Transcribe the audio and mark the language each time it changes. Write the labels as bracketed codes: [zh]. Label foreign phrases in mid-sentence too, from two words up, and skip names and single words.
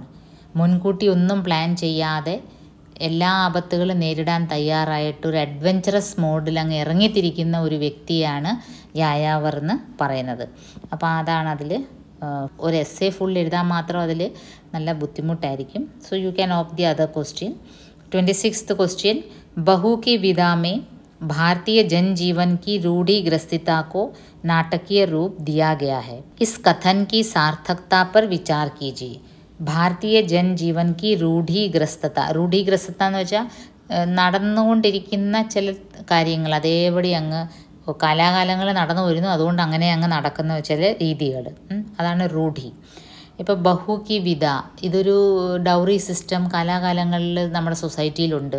[ml] മുൻകൂട്ടി ഒന്നും പ്ലാൻ ചെയ്യാതെ എല്ലാ ആപത്തുകളും നേരിടാൻ തയ്യാറായിട്ട് ഒരു [en] adventurous mode [ml] അങ്ങ് ഇറങ്ങിത്തിരിക്കുന്ന ഒരു വ്യക്തിയാണ് യായാവർ എന്ന് പറയുന്നത്. അപ്പോൾ അതാണ് അതിൽ ഒരു [en] essay full [ml] എഴുതാൻ മാത്രം അതിൽ നല്ല ബുദ്ധിമുട്ടായിരിക്കും. [en] So you can opt the other question. [hi] 26th क्वेश्चन बहू की विदा में भारतीय जनजीवन की रूढ़िग्रस्तता को नाटकीय रूप दिया गया है. इस कथन की सार्थकता पर विचार कीजिए. भारतीय जनजीवन की रूढ़िग्रस्तता [ml] എന്ന് വെച്ചാൽ നടന്നുകൊണ്ടിരിക്കുന്ന ചില കാര്യങ്ങൾ അതേപടി അങ്ങ് കാലാകാലങ്ങൾ നടന്നു വരുന്നു, അതുകൊണ്ട് അങ്ങനെ അങ്ങ് നടക്കുന്ന ചില രീതികൾ, അതാണ് റൂഢി. ഇപ്പോൾ [hi] बहू की विदा, [ml] ഇതൊരു [en] dowry system [ml] കാലാകാലങ്ങളിൽ നമ്മുടെ സൊസൈറ്റിയിലുണ്ട്.